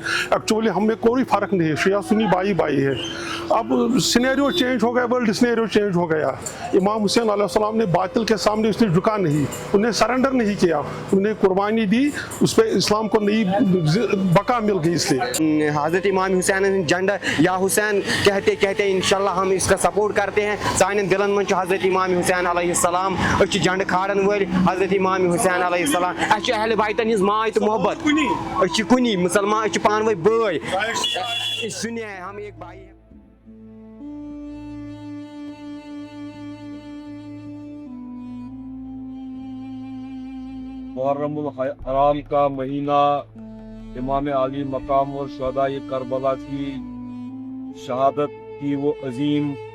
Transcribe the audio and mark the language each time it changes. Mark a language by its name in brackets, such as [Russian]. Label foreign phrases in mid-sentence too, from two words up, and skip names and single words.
[Hindi] एक्चुअली हमें कोई फ़र्क नहीं है, शिया सुन्नी बाई है। अब [English] scenario change [Hindi] हो गया, [English] world scenario change [Hindi] हो गया। इमाम हुसैन अलैहिस्सलाम ने बातिल के सामने उसने झुका नहीं, उन्हें सरेंडर नहीं किया, उन्हें कुर्बानी दी, उस पर इस्लाम को नई बका मिल गई। इसलिए हज़रत इमाम हुसैन झंडा या हुसैन कहते कहते इंशाल्लाह हम इसका सपोर्ट करते हैं। [Kashmiri] सान दिलन में हज़रत इमाम हुसैन अलैहिस्सलाम झंड खाड़न वल हज़रत इमाम हुसैन अलैहिस्सलाम अहल बैतन हिंज माय तो मोहब्बत कुनी मुसलमान पान वे बय [Hindi] सुनिए हम एक भाई हैं। मुहर्रमुल हराम का महीना इमाम आली मकाम और शुहदाए करबला की शहादत की वो अजीम